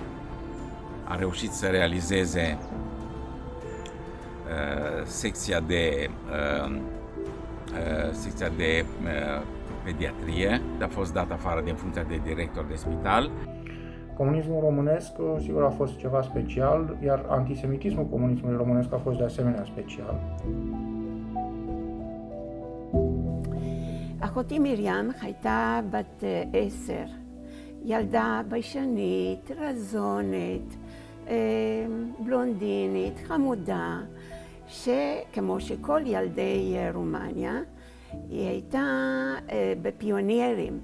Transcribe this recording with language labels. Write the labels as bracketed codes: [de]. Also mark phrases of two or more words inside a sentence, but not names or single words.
[ro] A reușit să realizeze secția de pediatrie. A fost dat afară din funcția de director de spital. Comunismul românesc, sigur, a fost ceva special, iar antisemitismul comunismului românesc a fost de asemenea special. [he] אחותי מרים הייתה בת 10, ילדה ביישנית, רזונת, בלונדינית, חמודה, שכמו שכל ילדי רומניה, היא הייתה בפיוניירים.